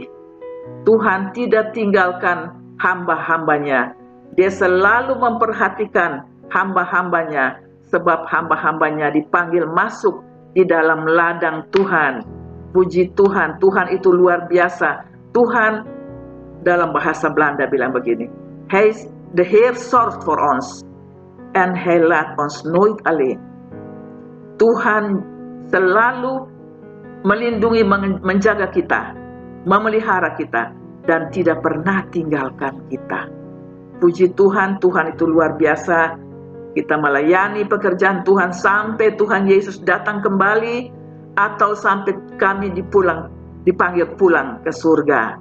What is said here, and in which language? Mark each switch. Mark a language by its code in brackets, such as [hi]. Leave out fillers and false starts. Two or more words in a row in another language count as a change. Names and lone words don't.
[id] Tuhan tidak tinggalkan hamba-hambanya. Dia selalu memperhatikan hamba-hambanya, sebab hamba-hambanya dipanggil masuk di dalam ladang Tuhan. Puji Tuhan, Tuhan itu luar biasa. Tuhan dalam bahasa Belanda bilang begini, [nl] de Heer zorgt voor ons en Hij laat ons nooit alleen. [id] Tuhan selalu melindungi, menjaga kita, memelihara kita, dan tidak pernah tinggalkan kita. Puji Tuhan, Tuhan itu luar biasa. Kita melayani pekerjaan Tuhan sampai Tuhan Yesus datang kembali, atau sampai kami dipanggil pulang ke surga.